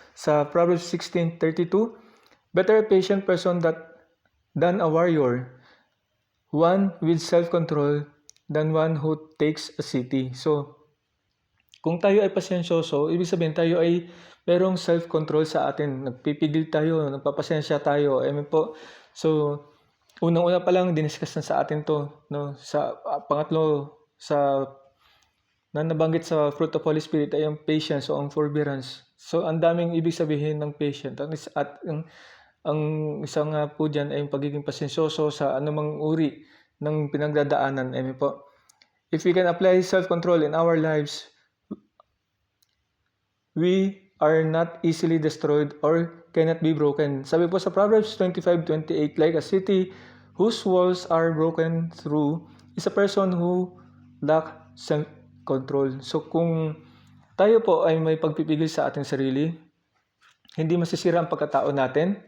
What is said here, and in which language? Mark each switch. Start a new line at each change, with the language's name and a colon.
English: Sa Proverbs 16:32, better a patient person than a warrior, one with self-control than one who takes a city.
Filipino: So, kung tayo ay pasensyoso, ibig sabihin tayo ay merong self-control sa atin. Nagpipigil tayo, nagpapasensya tayo. Amen po. So, unang-una pa lang, diniscuss na sa atin to. No? Sa pangatlo, na nabanggit sa fruit of Holy Spirit ay ang patience o ang forbearance. So, ang daming ibig sabihin ng patient. At ang isang nga po dyan ay yung pagiging pasensyoso sa anumang uri ng pinagdadaanan. Amen po.
English: If we can apply self-control in our lives, we are not easily destroyed or cannot be broken.
Filipino: Sabi po sa
English: Proverbs 25:28, like a city whose walls are broken through is a person who lack self-control.
Filipino: So kung tayo po ay may pagpipigil sa ating sarili, hindi masisira ang pagkatao natin.